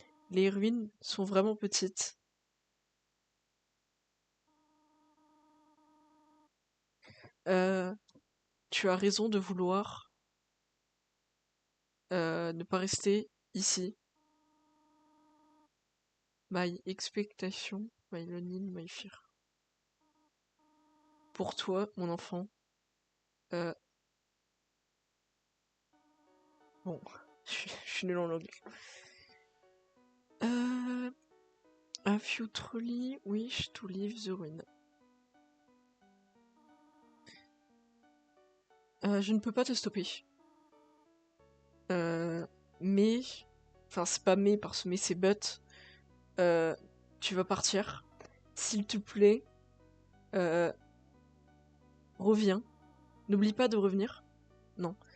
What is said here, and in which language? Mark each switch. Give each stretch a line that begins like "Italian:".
French: Les ruines sont vraiment petites. Euh, Tu as raison de vouloir ne pas rester ici.
English: My expectation, my longing, my fear.
French: Pour toi, mon enfant. Euh, bon, je suis nul en langue.
English: Have you truly wish to leave the ruin?
French: Je ne peux pas te stopper. Mais... Enfin, c'est pas mais, parce que mais c'est but. Tu vas partir. S'il te plaît, euh, reviens. N'oublie pas de revenir. Non.